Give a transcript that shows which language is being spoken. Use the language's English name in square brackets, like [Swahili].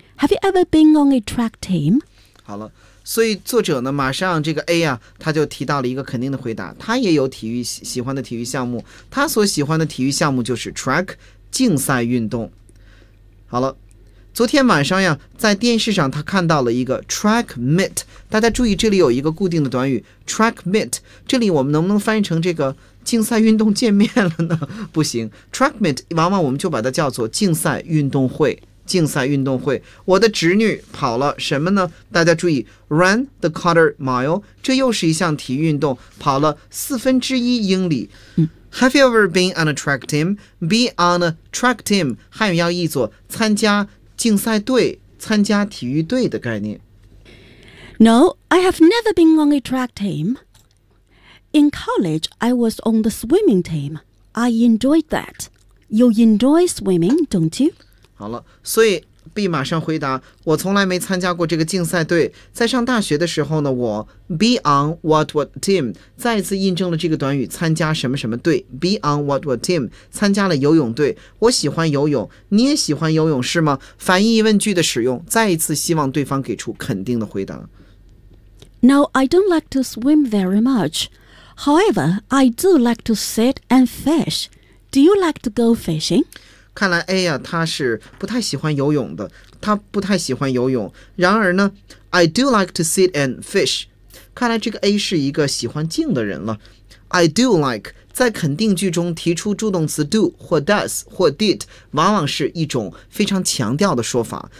[English] Have you ever been on a track team? [Chinese] 好了，所以作者呢马上这个 A 啊，他就提到了一个肯定的回答，他也有体育喜欢的体育项目，他所喜欢的体育项目就是 track 竞赛运动。好了，昨天晚上呀，在电视上他看到了一个 track meet， 大家注意这里有一个固定的短语 track meet， 这里我们能不能翻译成这个竞赛运动见面了呢？不行， track meet 往往我们就把它叫做竞赛运动会，竞赛运动会。我的侄女跑了什么呢？大家注意 [English] run the quarter mile， [Chinese] 这又是一项体育运动，跑了四分之一英里。 [English] Have you ever been on a track team? Be on a track team [Chinese] 汉语要译作参加竞赛队，参加体育队的概念。 [English] No, I have never been on a track team. In college, I was on the swimming team. I enjoyed that. You enjoy swimming, don't you? [Chinese] 好了，所以 B 马上回答，我从来没参加过这个竞赛队。在上大学的时候呢，我 [English] be on what what team [Chinese] 再一次印证了这个短语参加什么什么队， be on what what team 参加了游泳队。我喜欢游泳，你也喜欢游泳是吗？反义疑问句的使用，再一次希望对方给出肯定的回答。 [English] No, I don't like to swim very much. However, I do like to sit and fish. Do you like to go fishing? [Chinese] 看来 A 呀，他是不太喜欢游泳的，他不太喜欢游泳。然而呢 ， [English] I do like to sit and fish。 [Chinese] 看来这个 A 是一个喜欢静的人了。I do like 在肯定句中提出助动词 do 或 does 或 did， 往往是一种非常强调的说法。